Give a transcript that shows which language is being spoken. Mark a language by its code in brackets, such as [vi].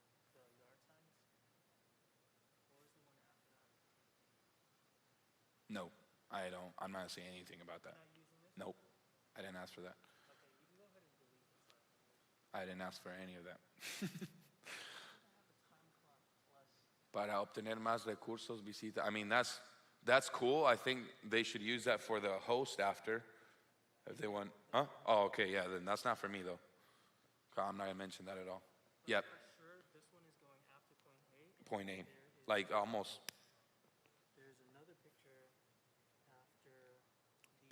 [en] Had the yard signs. What was the one after that? No, I don't. I'm not saying anything about that. Not using this. Nope, I didn't ask for that. Okay, you can go ahead and delete this last one. I didn't ask for any of that. I have a time clock plus. [es] Para obtener más recursos, visita. [en] I mean, that's cool. I think they should use that for the host after, if they want. Huh? Oh, okay, yeah. Then that's not for me though. I'm not gonna mention that at all. Yep. For sure, this one is going after point A. and Point A, there is- like almost There's another picture after the